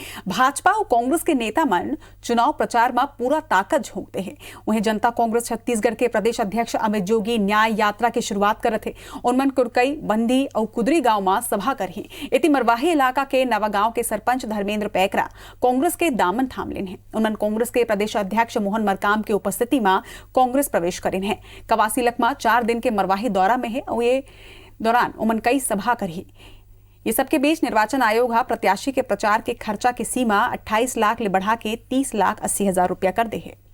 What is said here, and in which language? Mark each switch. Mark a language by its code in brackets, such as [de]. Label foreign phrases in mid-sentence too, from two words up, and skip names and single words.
[hne] भाजपा और कांग्रेस के नेता मन चुनाव प्रचार में पूरा ताकत झोंकते हैं। वहीं जनता कांग्रेस छत्तीसगढ़ के प्रदेश अध्यक्ष अमित जोगी न्याय यात्रा की शुरुआत करत थे। उनमन कुरकई, बंदी और कुदरी गांव में सभा करही। इति मरवाही इलाका के नवागांव के सरपंच धर्मेंद्र पैकरा कांग्रेस के दामन थाम लेन है। उन्होंने कांग्रेस के प्रदेश अध्यक्ष मोहन मरकाम की उपस्थिति में कांग्रेस प्रवेश करें है। कवासी लखमा 4 दिन के मरवाही दौरा में है और ये दौरान उमन कई सभा करी। ये सबके बीच निर्वाचन आयोग प्रत्याशी के प्रचार के खर्चा की सीमा 28 लाख ले बढ़ा के 30,80,000 रुपया कर दे है।